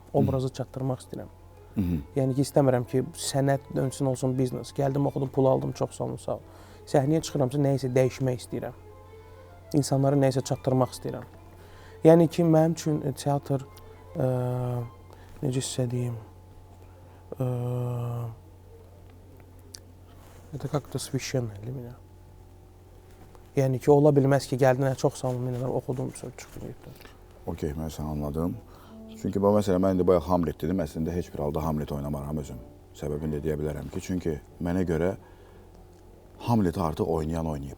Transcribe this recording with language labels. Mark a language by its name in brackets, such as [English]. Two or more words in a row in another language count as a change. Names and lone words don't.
[Azerbaijani] Obrazı çatdırmaq istəyirəm. Yəni ki, istəmirəm ki, sənət dönsün, olsun biznes. Gəldim, oxudum, pul aldım, çox sağ olun, sağ ol. Səhnəyə çıxıramsa, nəyisə dəyişmək istəyirəm. İnsanlara nəyisə çatdırmaq istəyirəm. Yəni ki, mənim üçün teatr, necə sizə deyim, [Russian] это как-то священно для меня. [Azerbaijani] Yəni ki, ola bilməz ki, gəldin, çox sağ olun, minələr, oxudum, sonra çıxdım, getdim. Okey, mən səni anladım. Çünki bu məsələ, mən indi bayaq Hamlet dedim, əslində heç bir halda Hamlet oynamaram özüm. Səbəbini də deyə bilərəm ki, çünki mənə görə Hamleti artıq oynayan oynayıb.